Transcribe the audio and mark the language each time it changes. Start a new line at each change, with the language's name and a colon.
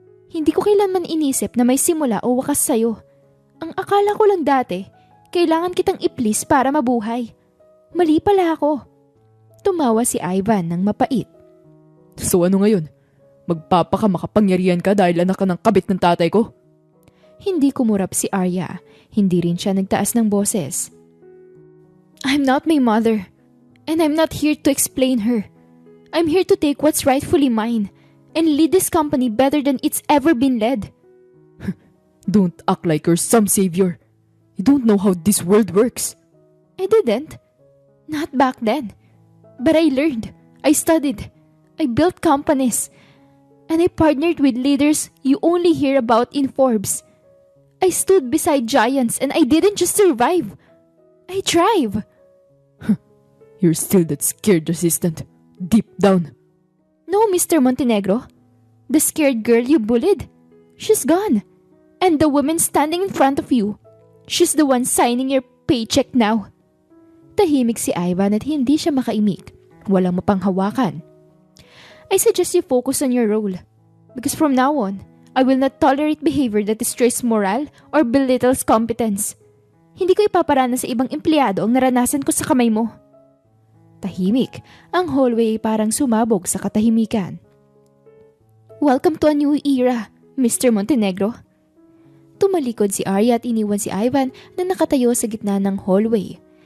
Filipino: Hindi ko kailanman inisip na may simula o wakas sa'yo. Ang akala ko lang dati, kailangan kitang i-please para mabuhay. Mali pala ako. Tumawa si Ivan ng mapait. So ano ngayon? Magpapaka makapangyarihan ka dahil anak ka ng kabit ng tatay ko? Hindi kumurap si Arya. Hindi rin siya nagtaas ng boses.
English: I'm not my mother. And I'm not here to explain her. I'm here to take what's rightfully mine and lead this company better than it's ever been led. Don't act like you're some savior. You don't know how this world works. I didn't. Not back then. But I learned. I studied. I built companies. And I partnered with leaders you only hear about in Forbes. I stood beside giants and I didn't just survive. I thrive. You're still that scared assistant. Deep down. No, Mr. Montenegro. The scared girl you bullied. She's gone. And the woman standing in front of you. She's the one signing your paycheck now.
Filipino: Tahimik si Ivan at hindi siya makaimik. Walang mapanghawakan.
English: I suggest you focus on your role. Because from now on, I will not tolerate behavior that destroys morale or belittles competence.
Filipino: Hindi ko ipaparana sa ibang empleyado ang naranasan ko sa kamay mo. Tahimik. Ang hallway ay parang sumabog sa katahimikan.
English: Welcome to a new era, Mr. Montenegro.
Filipino: Tumalikod si Arya at iniwan si Ivan na nakatayo sa gitna ng hallway.